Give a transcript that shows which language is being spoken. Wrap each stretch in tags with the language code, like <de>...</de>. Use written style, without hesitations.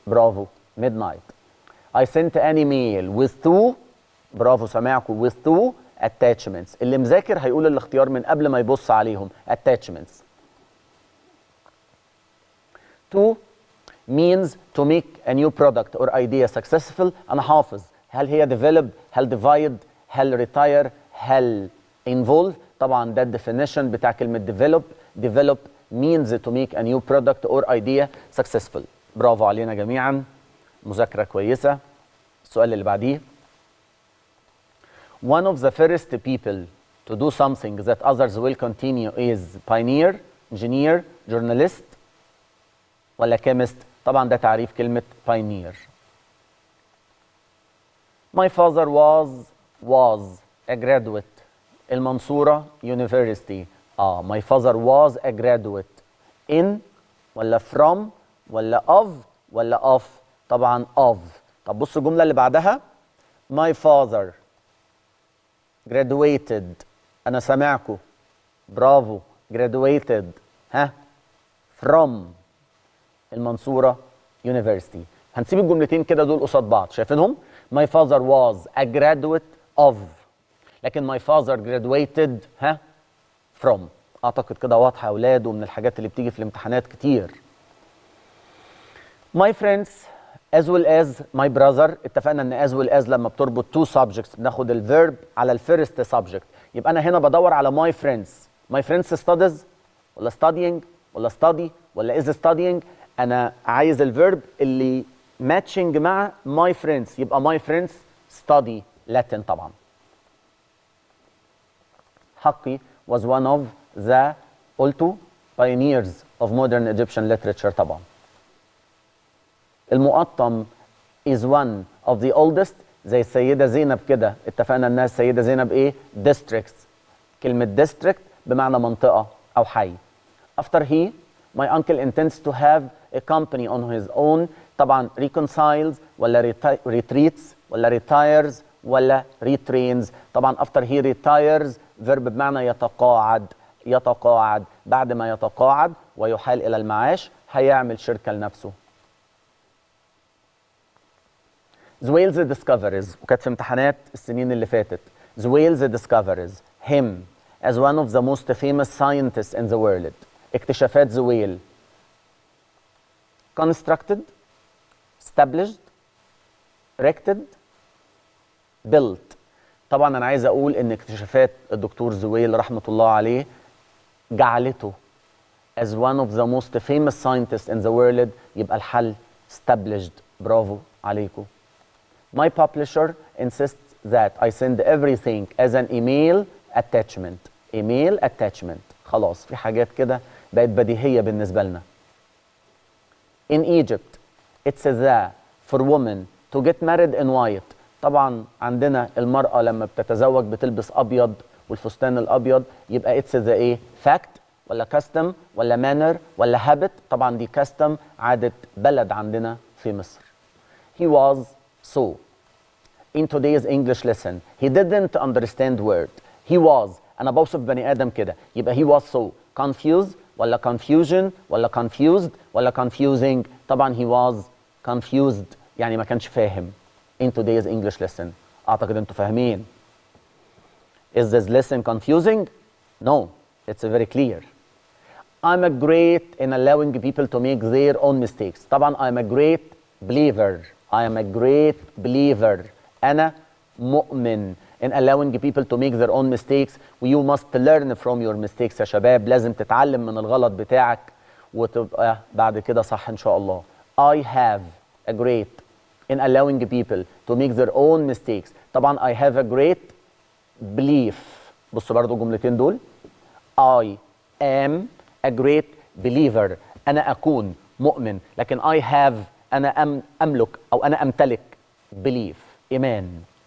<en>برافو midnight. I sent an email with two</en> <ar>برافو سامعكم</ar> <en>with two attachments.</en> <ar>اللي مذاكر هيقول الاختيار من قبل ما يبص عليهم attachments.</ar> <en>To means to make a new product or idea successful.</en> <ar>أنا حافظ. هل هي</ar> <en>develop؟ هل divide؟ هل retire؟ هل involve؟</en> <ar>طبعا ده</ar> <en>definition بتاع كلمة develop means to make a new product or idea successful.</en> <ar>برافو علينا جميعا. مذاكرة كويسة. السؤال اللي بعديه.</ar> <en>One of the first people to do something that others will continue is pioneer, engineer, journalist ولا chemist؟</en> <ar>طبعا ده تعريف كلمة</ar> <en>pioneer. My father was a graduate المنصورة University. my father was a graduate in ولا from ولا of ولا of؟ طبعا of.</en> <ar>طب بصوا الجملة اللي بعدها.</ar> <en>My father graduated.</en> <ar>أنا سامعكم برافو</ar> <en>graduated from</en> <ar>المنصورة University. هنسيب الجملتين كده دول قصاد بعض شايفينهم؟</ar> <en>My father was a graduate of لكن my father graduated from.</en> <ar>أعتقد كده واضحة يا أولاد ومن الحاجات اللي بتيجي في الامتحانات كتير.</ar> <en>My friends as well as my brother.</en> <ar>اتفقنا ان as well as لما بتربط two subjects بناخد الفيرب على الفيرست subject. يبقى انا هنا بدور على my friends.</ar> <en>My friends studies ولا studying ولا study ولا is studying؟</en> <ar>انا عايز الفيرب اللي</ar> <en>matching مع my friends. يبقى my friends study Latin طبعا. حقي was one of the قلتوا pioneers of modern Egyptian literature طبعا. المقطم is one of the oldest</en> <ar>زي السيدة زينب كده. اتفقنا انها السيدة زينب ايه؟ districts. كلمة district بمعنى منطقة او حي.</ar> <en>After he my uncle intends to have a company on his own. طبعا reconciles ولا retreats ولا retires ولا retrains. طبعا after he retires verb</en> <ar>بمعنى يتقاعد. بعد ما يتقاعد ويحال الى المعاش هيعمل شركة لنفسه.</ar> <en>Wales discovers</en> <ar>وكانت في امتحانات السنين اللي فاتت.</ar> <en>Wales discovers him as one of the most famous scientists in the world.</en> <ar>اكتشافات زويل</ar> <en>constructed, established, erected, built.</en> <ar>طبعا انا عايز اقول ان اكتشافات الدكتور زويل رحمة الله عليه جعلته</ar> <en>as one of the most famous scientists in the world.</en> <ar>يبقى الحل established. برافو عليكم.</ar> <en>My publisher insists that I send everything as an email attachment. Email attachment.</en> <ar>خلاص في حاجات كده بقت بديهية بالنسبة لنا.</ar> <en>In Egypt it's the for women to get married in white.</en> <ar>طبعا عندنا المرأة لما بتتزوج بتلبس أبيض والفستان الأبيض. يبقى</ar> <en>it's the</en> <ar>ايه؟ fact ولا custom ولا manner ولا habit؟ طبعا دي custom عادة بلد عندنا في مصر.</ar> <en>He was so in today's English lesson he didn't understand word. He was</en> <ar>أنا بوصف بني آدم كده.</ar> <en>يبقى he was so confused ولا confusion ولا confused ولا confusing؟ طبعا he was confused</en> <ar>يعني ما كانش فاهم.</ar> <en>In today's English lesson.</en> <ar>أعتقد أنتوا فاهمين.</ar> <en>Is this lesson confusing? No, it's very clear. I'm a great in allowing people to make their own mistakes. طبعا I'm a great believer. I am a great believer.</en> <ar>أنا مؤمن</ar> <en>in allowing people to make their own mistakes. You must learn from your mistakes</en> <ar>يا شباب. لازم تتعلم من الغلط بتاعك وتبقى بعد كده صح إن شاء الله.</ar> <en>I have a great in allowing people to make their own mistakes. طبعا I have a great belief.</en> <ar>بصوا برضو الجملتين دول.</ar> <en>I am a great believer.</en> <ar>أنا أكون مؤمن. لكن</ar> <en>I have</en> <ar>أنا أملك أو أنا أمتلك belief إيمان.</ar>